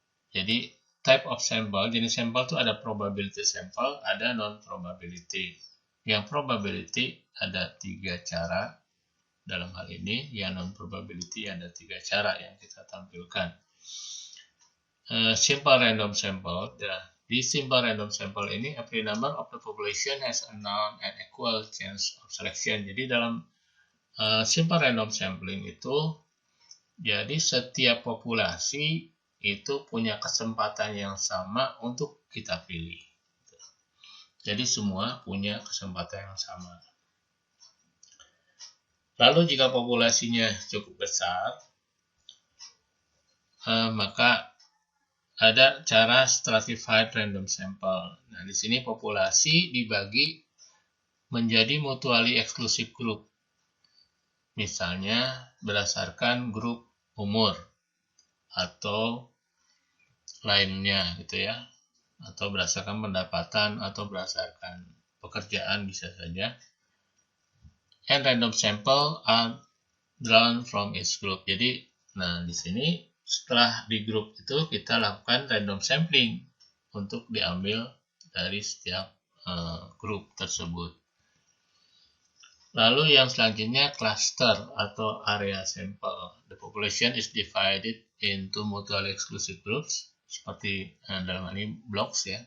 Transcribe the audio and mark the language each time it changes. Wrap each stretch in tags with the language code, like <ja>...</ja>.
<id>Jadi</id> <en>type of sample,</en> <id>jenis sampel itu ada probability sample, ada non-probability. Yang probability ada 3 cara. Dalam hal ini, yang non-probability ada 3 cara yang kita tampilkan.</id> <en>Simple random sample.</en> <id>Di</id> <en>simple random sample</en> <id>ini,</id> <en>every number of the population has a known and equal chance of selection.</en> <id>Jadi dalam simple random sampling itu, jadi setiap populasi itu punya kesempatan yang sama untuk kita pilih. Jadi semua punya kesempatan yang sama. Lalu jika populasinya cukup besar, maka ada cara stratified random sample. Nah, di sini populasi dibagi menjadi</id> <en>mutually exclusive group.</en> <id>Misalnya berdasarkan grup umur atau lainnya gitu ya. Atau berdasarkan pendapatan atau berdasarkan pekerjaan bisa saja.</id> <en>And random sample are drawn from each group.</en> <id>Jadi, nah di sini setelah di grup itu kita lakukan random sampling untuk diambil dari setiap grup tersebut. Lalu yang selanjutnya cluster atau area sample.</id> <en>The population is divided into mutually exclusive groups</en> <id>seperti dalam ini</id> <en>blocks ya.</en>